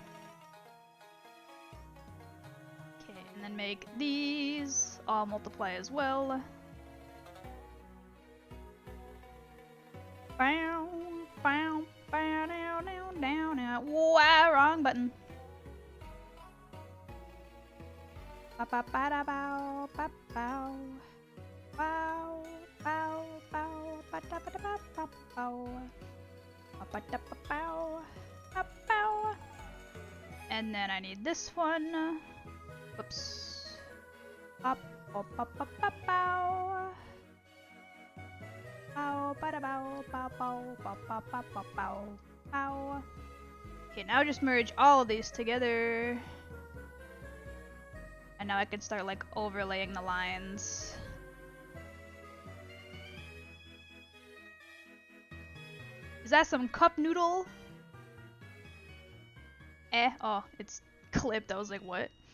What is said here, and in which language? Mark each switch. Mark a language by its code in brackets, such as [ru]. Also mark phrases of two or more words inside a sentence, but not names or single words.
[en] Okay, and then make these all multiply as well. Bow, bow, bow, down, down, down, down. Wow, wrong button. Ba ba ba da bow, ba bow. Bow, bow, bow, ba da ba da ba ba bow. Ba ba da ba bow, ba bow. And then I need this one. Whoops. Up, up, up, up, up, bow. Bow, ba da bow, bow, bow, bow, bow, bow, bow, bow, bow. Okay, now just merge all of these together. And now I can start like overlaying the lines. Is that some cup noodle? Oh, it's clipped. I was like, what?